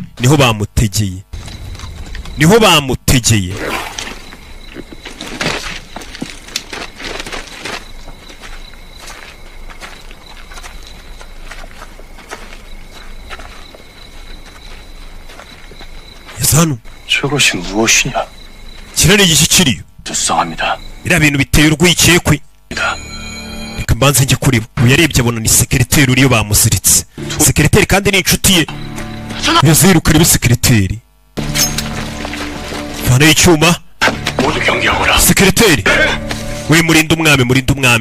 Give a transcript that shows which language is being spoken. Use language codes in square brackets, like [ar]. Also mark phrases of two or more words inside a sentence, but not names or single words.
[rw] niho bamutegeye, niho bamutegeye. hano [ko] 저것이 무엇이냐? [rw] kirane gishyikiriye. [ko] 불쌍합니다. [rw] iriya bintu biteye urwikekwe. reka mbanze njye kuri bo. yarebye abona ni sekereteri uriyo bamuziritse. sekereteri kandi ni inshuti ye. yazirukana ibe sekereteri. vana y'icyuma. sekereteri we murinde umwami, murinde umwami.